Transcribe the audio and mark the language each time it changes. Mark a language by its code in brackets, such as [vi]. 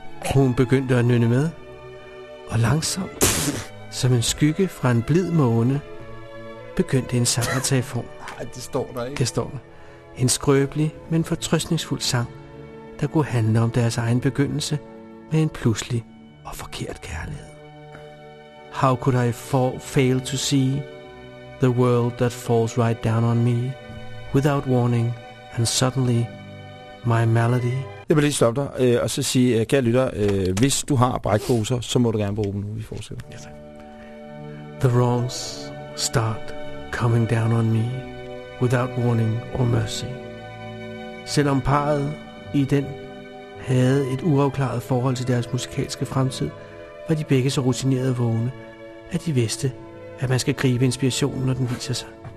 [da] Hun begyndte at nynne med, og langsomt, som en skygge fra en blid måne, begyndte en sang at tage form. Nej, det står der ikke. Det står der. En skrøbelig, men fortrøstningsfuld sang, der kunne handle om deres egen begyndelse med en pludselig og forkert kærlighed. [en] How could I fail to see the world that falls right down on me without warning and suddenly my melody? [da] Jeg vil lige stoppe dig og så sige, kære lytter, hvis du har brækposer, så må du gerne bruge dem nu. Vi fortsætter. [en] Ja, the wrongs start coming down on me without warning or mercy. [da] Selvom parret i den havde et uafklaret forhold til deres musikalske fremtid, var de begge så rutinerede vågne, at de vidste, at man skal gribe inspirationen, når den viser sig.